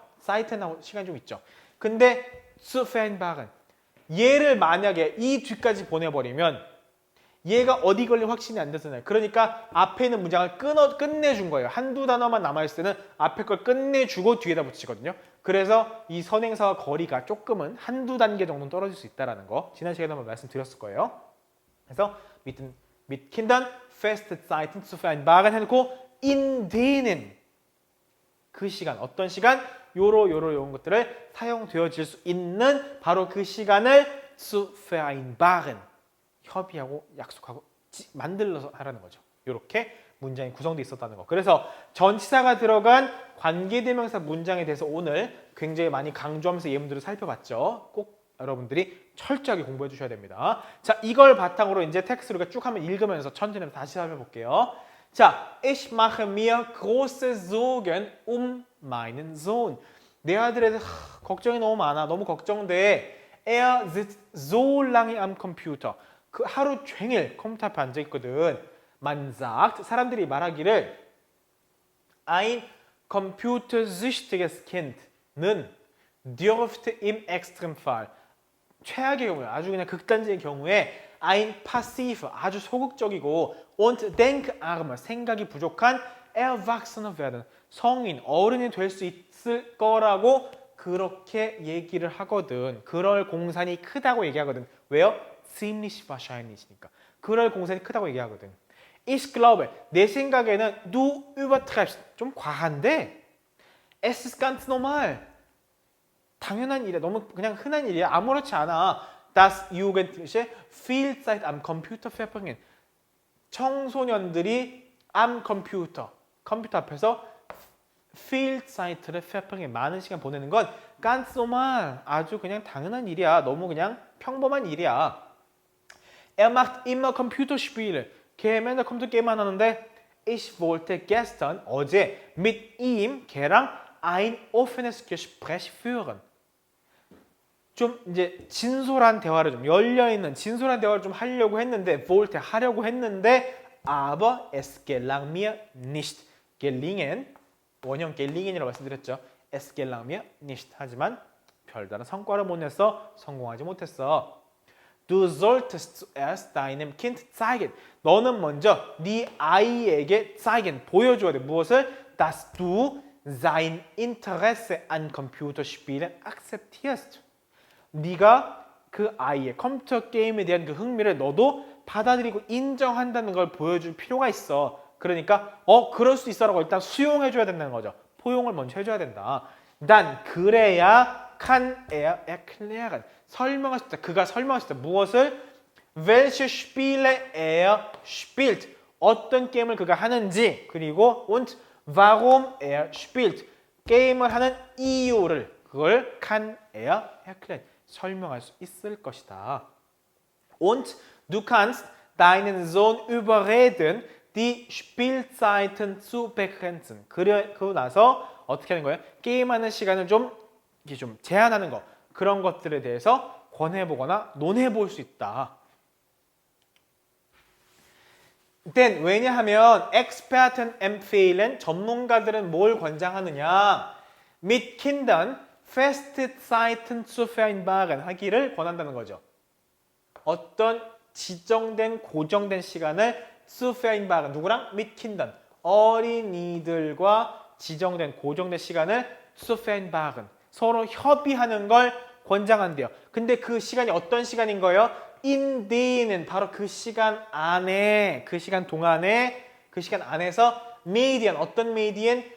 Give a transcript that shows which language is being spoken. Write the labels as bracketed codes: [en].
[ko] 사이트 나올 시간이 좀 있죠. 근데 [de] zu vereinbaren [ko] 얘를 만약에 이 뒤까지 보내버리면 얘가 어디 걸린 확신이 안 되잖아요. 그러니까 앞에 있는 문장을 끝내준 거예요. 한두 단어만 남아있을 때는 앞에 걸 끝내주고 뒤에다 붙이거든요. 그래서 이 선행사와 거리가 조금은 한두 단계 정도는 떨어질 수 있다는 거 지난 시간에 한번 말씀드렸을 거예요. 그래서 [de] mit Kindern feste Zeiten zu vereinbaren [ko] 해놓고 [de] in denen [ko] 그 시간, 어떤 시간? 요런 것들을 사용되어질 수 있는 바로 그 시간을 [de] zu vereinbaren [ko] 협의하고 약속하고 만들어서 하라는 거죠. 이렇게 문장이 구성되어 있었다는 거. 그래서 전치사가 들어간 관계대명사 문장에 대해서 오늘 굉장히 많이 강조하면서 예문들을 살펴봤죠. 꼭 여러분들이 철저하게 공부해 주셔야 됩니다. 자, 이걸 바탕으로 이제 텍스트를 쭉 한번 읽으면서 천천히 다시 살펴볼게요. [de] 자, ich mache mir große Sorgen meinen Sohn. [ko] 내 아들에 대해서 걱정이 너무 많아. 너무 걱정돼. [de] Er sitzt so lange am Computer. [ko] 그 하루 종일 컴퓨터 앞에 앉아 있거든. [de] Man sagt, [ko] 사람들이 말하기를 [de] ein computersüchtiges Kind [ko] 는 [de] dürfte im Extremfall [ko] 최악의 경우에 아주 그냥 극단적인 경우에 [de] ein passiv [ko] 아주 소극적이고 [de] und denkarmer [ko] 생각이 부족한 [de] Erwachsener werden [ko] 성인 어른이 될 수 있을 거라고 그렇게 얘기를 하거든. 그럴 공산이 크다고 얘기하거든. 왜요? [de] ziemlich wahrscheinlich니까. [ko] 그럴 공산이 크다고 얘기하거든. [de] Ich glaube, [ko] 내 생각에는 [de] du übertreibst. [ko] 좀 과한데 [de] es ist ganz normal. [ko] 당연한 일이야. 너무 그냥 흔한 일이야. 아무렇지 않아. [de] Das Jugendliche viel Zeit am Computer verbringen. [ko] 청소년들이 [de] am Computer, [ko] 컴퓨터 앞에서 [de] viel Zeit를 verbringen. [ko] 많은 시간 보내는 건 [de] ganz normal. [ko] 아주 그냥 당연한 일이야. 너무 그냥 평범한 일이야. [de] Er macht immer Computerspiele. [ko] 걔 맨날 컴퓨터 게임만 하는데 [de] ich wollte gestern [ko] 어제 [de] mit ihm [ko] 걔랑 [de] ein offenes Gespräch führen. [ko] 좀 이제 진솔한 대화를 좀 열려있는 진솔한 대화를 좀 하려고 했는데 [de] wollte [ko] 하려고 했는데 [de] aber es gelang mir nicht. [ko] gelingen 원형 gelingen이라고 말씀드렸죠. [de] es gelang mir nicht. [ko] 하지만 별다른 성과를 못 내서 성공하지 못했어. [de] Du solltest zuerst deinem Kind zeigen. [ko] 너는 먼저 네 아이에게 zeigen, 보여줘야 돼. 무엇을? [de] Dass du sein Interesse an Computerspielen akzeptierst. [ko] 네가 그 아이의 컴퓨터 게임에 대한 그 흥미를 너도 받아들이고 인정한다는 걸 보여줄 필요가 있어. 그러니까 그럴 수 있어라고 일단 수용해줘야 된다는 거죠. 포용을 먼저 해줘야 된다. 난 그래야 [de] kann er erklären. [ko] 설명할 수 있다. 그가 설명할 수 있다. 무엇을? [de] Welche Spiele er spielt. [ko] 어떤 게임을 그가 하는지 그리고 [de] und warum er spielt. [ko] 게임을 하는 이유를 그걸 [de] kann er erklären. [ko] 설명할 수 있을 것이다. [de] Und du kannst deinen Sohn überreden, die Spielzeiten zu begrenzen. [ko] 그러고 나서 어떻게 하는 거예요? 게임하는 시간을 좀 제한하는 거. 그런 것들에 대해서 권해보거나 논해볼 수 있다. [de] Denn [ko] 왜냐하면 [de] Experten empfehlen [ko] 전문가들은 뭘 권장하느냐? [de] Mit Kindern feste Zeiten zu vereinbaren [ko] 하기를 권한다는 거죠. 어떤 지정된 고정된 시간을 [de] zu vereinbaren [ko] 누구랑? [de] Mit Kindern [ko] 어린이들과 지정된 고정된 시간을 [de] zu vereinbaren [ko] 서로 협의하는 걸 권장한대요. 근데 그 시간이 어떤 시간인 거예요? [de] in denen [ko] 바로 그 시간 안에 그 시간 동안에 그 시간 안에서 Medien 어떤 Medien?